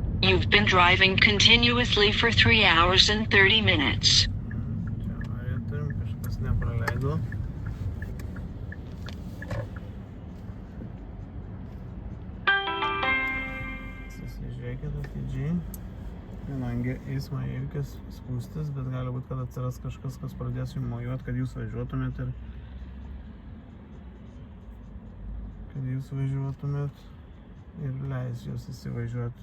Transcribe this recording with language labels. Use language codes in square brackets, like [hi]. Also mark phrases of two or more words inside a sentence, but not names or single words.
[en] You've been driving continuously for 3 hours and 30 minutes. [lt] Čia avariją turim, kažkas nepraleido. Susižiūrėkit atidžiai. Kadangi eismo įvykis spūstis, bet gali būti, kad atsiras kažkas, kas pradės jums mojuoti, kad jūs važiuotumėt ir leis jūs įsivažiuoti.